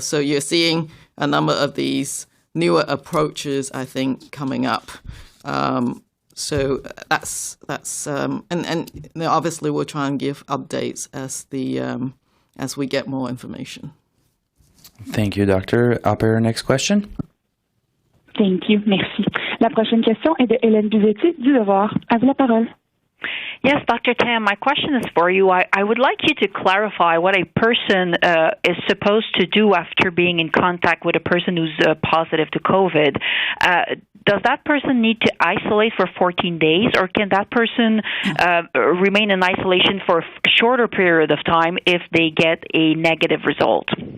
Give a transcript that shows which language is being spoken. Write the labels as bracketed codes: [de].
[en] So you're seeing a number of these newer approaches, I think, coming up. So that's and obviously we'll try and give updates as we get more information. Thank you, Doctor. Operator, next question. Thank you. [fr] Merci. La prochaine question est de Hélène Buzetti du Devoir. À vous la parole. [en] Yes, Dr. Tam, my question is for you. I would like you to clarify what a person is supposed to do after being in contact with a person who's positive to COVID. Does that person need to isolate for 14 days, or can that person remain in isolation for a shorter period of time if they get a negative result?